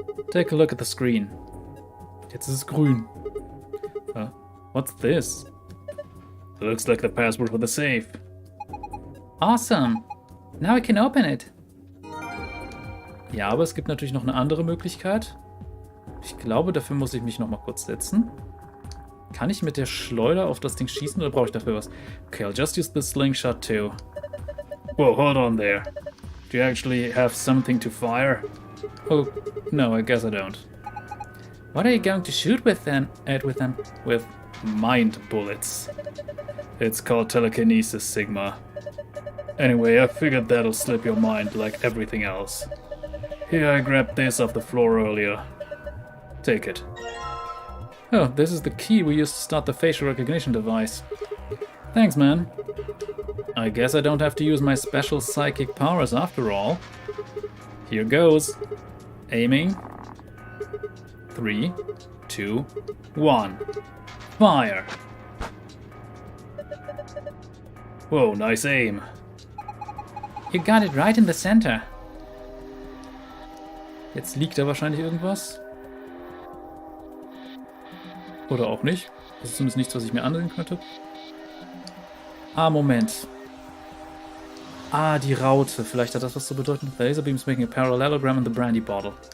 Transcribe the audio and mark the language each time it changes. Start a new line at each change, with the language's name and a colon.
English: Take a look at the screen.
German: Jetzt ist es grün.
English: What's this? Looks like the password for the safe. Awesome! Now I can open it.
German: Ja, aber es gibt natürlich noch eine andere Möglichkeit. Ich glaube, dafür muss ich mich noch mal kurz setzen. Kann ich mit der Schleuder auf das Ding schießen oder brauche ich dafür was?
English: Okay, I'll just use the slingshot too. Whoa, hold on there. Do you actually have something to fire? Oh, no, I guess I don't. What are you going to shoot with then? With them? With mind bullets. It's called telekinesis, Sigma. Anyway, I figured that'll slip your mind like everything else. Here, I grabbed this off the floor earlier. Take it. Oh, this is the key we used to start the facial recognition device. Thanks, man. I guess I don't have to use my special psychic powers after all. Here goes. Aiming. 3, 2, 1. Fire! Whoa, nice aim. You got it right in the center.
German: Jetzt liegt da wahrscheinlich irgendwas. Oder auch nicht. Das ist zumindest nichts, was ich mir ansehen könnte. Ah, Moment. Ah, die Raute. Vielleicht hat das was zu bedeuten.
English: The laser beam is making a parallelogram in the brandy bottle.